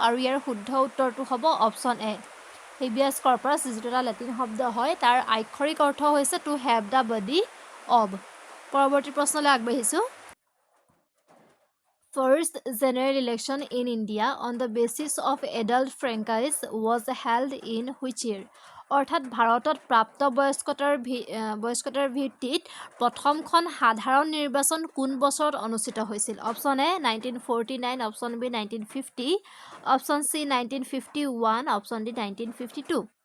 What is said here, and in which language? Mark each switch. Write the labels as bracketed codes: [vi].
[as] আৰু ইয়াৰ শুদ্ধ উত্তৰটো হ'ব Option A, habeas corpus, যিটো এটা লেটিন শব্দ হয়, তাৰ আক্ষৰিক অৰ্থ হৈছে [en] to have the body of। [as] পৰৱৰ্তী প্ৰশ্নলৈ আগবাঢ়িছোঁ। [en] First general election in India on the basis of adult franchise was held in which year? [as] অৰ্থাৎ ভাৰতত প্ৰাপ্তবয়স্কতাৰ ভিত্তিত প্ৰথমখন সাধাৰণ নিৰ্বাচন কোন বছৰত অনুষ্ঠিত হৈছিল? Option A 1949, option B 1950, option C 1951, option D 1952।